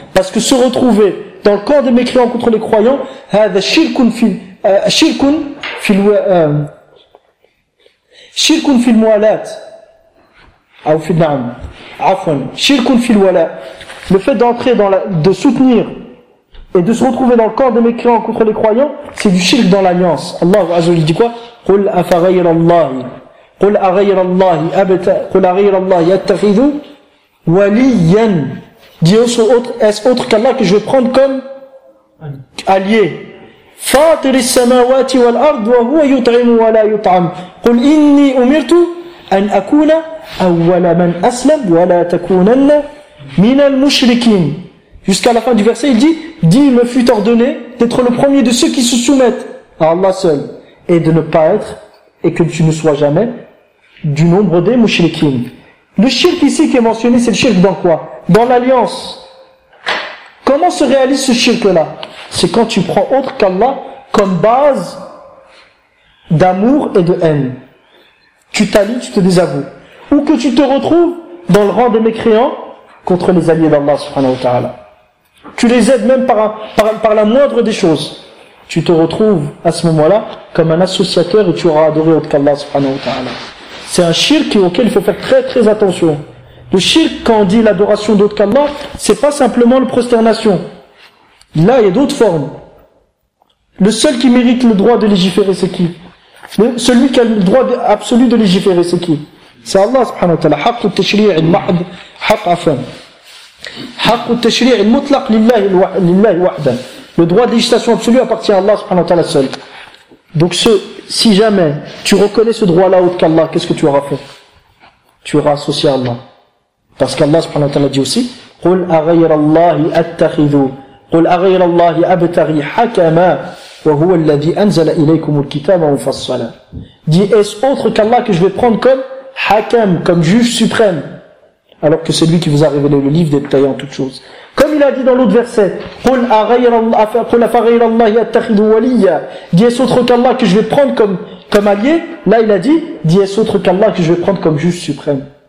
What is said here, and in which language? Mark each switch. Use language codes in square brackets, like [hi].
[fr] Parce que se retrouver dans le camp des mécréants contre les croyants, le fait d'entrer dans la, de soutenir et de se retrouver dans le camp des mécréants contre les croyants, c'est du shirk dans l'alliance. Allah azza wa jalla dit quoi? [ar] قُلْ أَفَغَيْرَ اللَّهِ قل أغير الله أبت قل أغير الله يتخذ وليا [fr] Dieu est-ce autre qu'Allah que je vais prendre comme allié. [ar] فاطر السماوات والأرض وهو يطعم ولا يطعم قل إني أمرت أن أكون أول من أسلم ولا تكونن من المشركين. [fr] Jusqu'à la fin du verset, il dit, dis, il me fut ordonné d'être le premier de ceux qui se soumettent à Allah seul, et de ne pas être, et que tu ne sois jamais, du nombre des mushrikin. Le shirk ici qui est mentionné, c'est le shirk dans quoi? Dans l'alliance. Comment se réalise ce shirk-là? C'est quand tu prends autre qu'Allah comme base d'amour et de haine. Tu t'allies, tu te désavoues. Ou que tu te retrouves dans le rang des mécréants contre les alliés d'Allah subhanahu wa ta'ala. Tu les aides même par la moindre des choses. Tu te retrouves à ce moment-là comme un associateur et tu auras adoré autre qu'Allah subhanahu wa ta'ala. C'est un shirk auquel il faut faire très très attention. Le shirk, quand on dit l'adoration d'autre qu'Allah, c'est pas simplement la prosternation. Là, il y a d'autres formes. Le seul qui mérite le droit de légiférer, c'est qui? Celui qui a le droit absolu de légiférer, c'est qui? C'est Allah subhanahu wa ta'ala. [ar] Haqq al-tashri' al-mahd, haqq afan. حق التشريع المطلق لله لله وحده. [fr] Le droit de législation absolu appartient à Allah subhanahu wa ta'ala seul. Donc si jamais tu reconnais ce droit là autre qu'Allah, qu'est-ce que tu auras fait? Tu auras associé à Allah. Parce qu'Allah subhanahu wa ta'ala dit aussi [ar] قل أغير الله أتخذ قل أغير الله أبتغي حكما وهو الذي أنزل إليكم الكتاب مفصلا. [fr] Dis, est-ce autre qu'Allah que je vais prendre comme حكم, comme juge suprême, alors que c'est lui qui vous a révélé le livre détaillé en toutes choses. Comme il a dit dans l'autre verset, [ar] قُلْ أَغَيْرَ اللَّهِ أَتَّخِذُ وَلِيَّ. [fr] Dis, est-ce autre qu'Allah que je vais prendre comme allié? Là, il a dit, dis, est-ce autre qu'Allah que je vais prendre comme juge suprême?